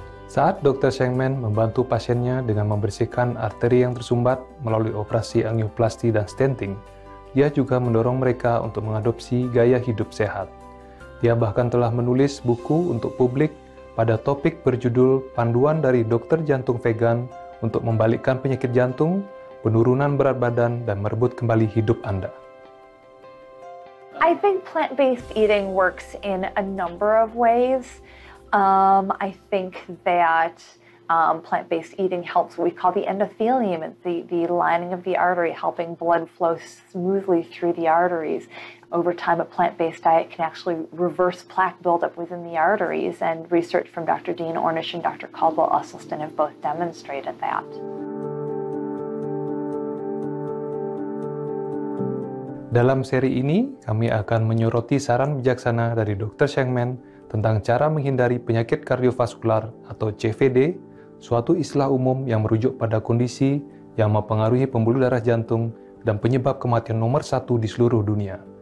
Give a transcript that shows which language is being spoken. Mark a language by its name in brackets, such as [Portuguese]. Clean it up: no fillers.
[Indonesian] Saat Dr. Schenkman membantu pasiennya dengan membersihkan arteri yang tersumbat melalui operasi angioplasti dan stenting, dia juga mendorong mereka untuk mengadopsi gaya hidup sehat. Dia bahkan telah menulis buku untuk publik pada topik berjudul Panduan dari Dokter Jantung Vegan untuk membalikkan penyakit jantung, penurunan berat badan, dan merebut kembali hidup Anda. [English] I think plant-based eating works in a number of ways. I think that plant-based eating helps what we call the endothelium, the lining of the artery, helping blood flow smoothly through the arteries. Over time, a plant-based diet can actually reverse plaque buildup within the arteries, and research from Dr. Dean Ornish and Dr. Caldwell Usselston have both demonstrated that. [Indonesian] Dalam seri ini, kami akan menyoroti saran bijaksana dari Dr. Schenkman tentang cara menghindari penyakit kardiovaskular atau CVD, suatu istilah umum yang merujuk pada kondisi yang mempengaruhi pembuluh darah jantung dan penyebab kematian nomor 1 di seluruh dunia.